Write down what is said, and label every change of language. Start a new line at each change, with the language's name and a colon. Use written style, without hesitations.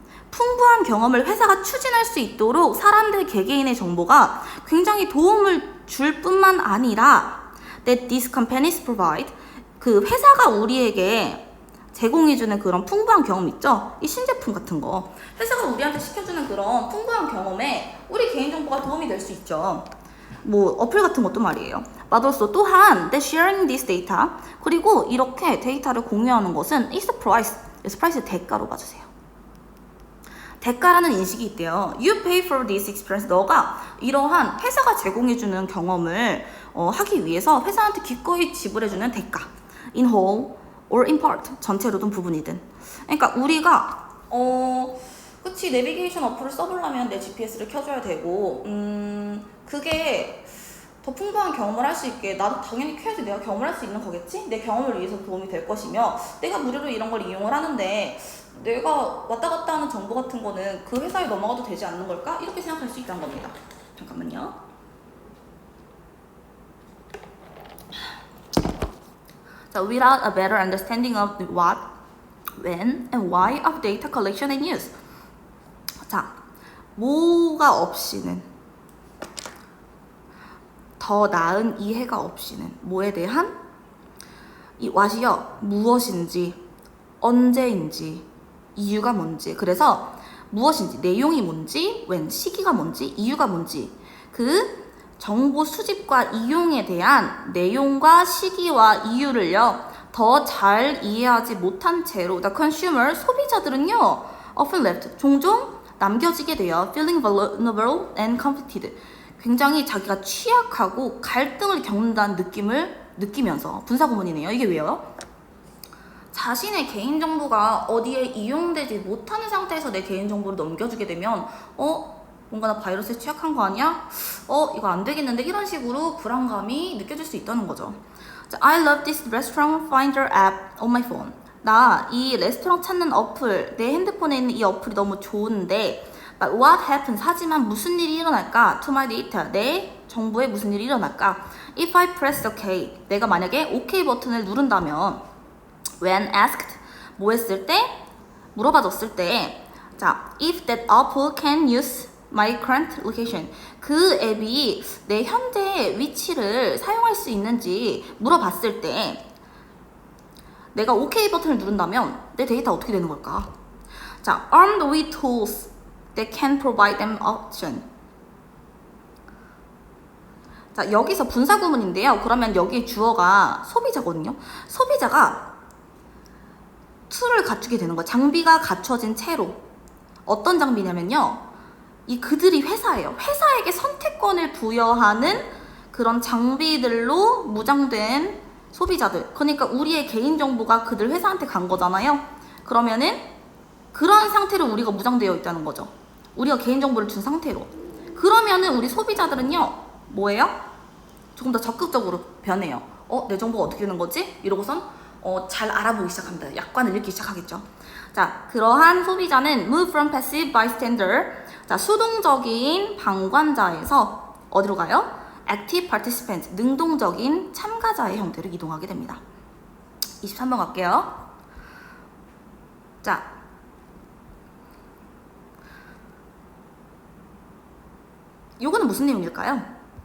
Korean: 풍부한 경험을 회사가 추진할 수 있도록 사람들 개개인의 정보가 굉장히 도움을 줄 뿐만 아니라
English: that these companies provide
Korean: 그 회사가 우리에게 제공해주는 그런 풍부한 경험 있죠? 이 신제품 같은 거 회사가 우리한테 시켜주는 그런 풍부한 경험에 우리 개인정보가 도움이 될 수 있죠. 뭐 어플 같은 것도 말이에요. 맞았어. 또한
English: that sharing this data
Korean: 그리고 이렇게 데이터를 공유하는 것은
English: is the price.
Korean: 그래서 price의 대가로 봐주세요. 대가라는 인식이 있대요.
English: You pay for this experience.
Korean: 너가 이러한 회사가 제공해주는 경험을 하기 위해서 회사한테 기꺼이 지불해주는 대가.
English: In whole or in part.
Korean: 전체로든 부분이든. 그러니까 우리가 그치 내비게이션 어플을 써보려면 내 GPS를 켜줘야 되고 그게 더 풍부한 경험을 할 수 있게 나도 당연히 켜야지 내가 경험을 할 수 있는 거겠지? 내 경험을 위해서 도움이 될 것이며 내가 무료로 이런 걸 이용을 하는데 내가 왔다 갔다 하는 정보 같은 거는 그 회사에 넘어가도 되지 않는 걸까? 이렇게 생각할 수 있다는 겁니다. 잠깐만요.
English: So without a better understanding of the what, when, and why of data collection and use.
Korean: 자, 뭐가 없이는 더 나은 이해가 없이는 뭐에 대한 이 what이요 무엇인지 언제인지 이유가 뭔지 그래서 무엇인지 내용이 뭔지 when 시기가 뭔지 이유가 뭔지 그 정보 수집과 이용에 대한 내용과 시기와 이유를요 더 잘 이해하지 못한 채로
English: the consumer
Korean: 소비자들은요
English: often left
Korean: 종종 남겨지게 돼요
English: feeling vulnerable and conflicted
Korean: 굉장히 자기가 취약하고 갈등을 겪는다는 느낌을 느끼면서 분사구문이네요. 이게 왜요? 자신의 개인정보가 어디에 이용되지 못하는 상태에서 내 개인정보를 넘겨주게 되면 뭔가 나 바이러스에 취약한 거 아니야? 이거 안 되겠는데 이런 식으로 불안감이 느껴질 수 있다는 거죠.
English: I love this restaurant finder app on my phone.
Korean: 나 이 레스토랑 찾는 어플, 내 핸드폰에 있는 이 어플이 너무 좋은데
English: But what happens?
Korean: 하지만 무슨 일이 일어날까?
English: To my data.
Korean: 내 정보에 무슨 일이 일어날까?
English: If I press OK.
Korean: 내가 만약에 OK 버튼을 누른다면
English: When asked.
Korean: 뭐 했을 때? 물어봐줬을 때 자,
English: If that Apple can use my current location.
Korean: 그 앱이 내 현재 위치를 사용할 수 있는지 물어봤을 때 내가 OK 버튼을 누른다면 내 데이터 어떻게 되는 걸까?
English: 자, armed with tools that can provide them option.
Korean: 자, 여기서 분사구문인데요. 그러면 여기 주어가 소비자거든요. 소비자가 툴을 갖추게 되는 거예요. 장비가 갖춰진 채로. 어떤 장비냐면요. 이 그들이 회사예요. 회사에게 선택권을 부여하는 그런 장비들로 무장된 소비자들. 그러니까 우리의 개인정보가 그들 회사한테 간 거잖아요. 그러면은 그런 상태로 우리가 무장되어 있다는 거죠. 우리가 개인정보를 준 상태로. 그러면은 우리 소비자들은요, 뭐예요? 조금 더 적극적으로 변해요. 내 정보가 어떻게 되는 거지? 이러고선 잘 알아보기 시작합니다. 약관을 읽기 시작하겠죠.
English: 자,
Korean: 그러한 소비자는
English: move from passive bystander.
Korean: 자, 수동적인 방관자에서 어디로 가요?
English: active participant,
Korean: 능동적인 참가자의 형태로 이동하게 됩니다. 23번 갈게요. 자, 요거는 무슨 내용일까요?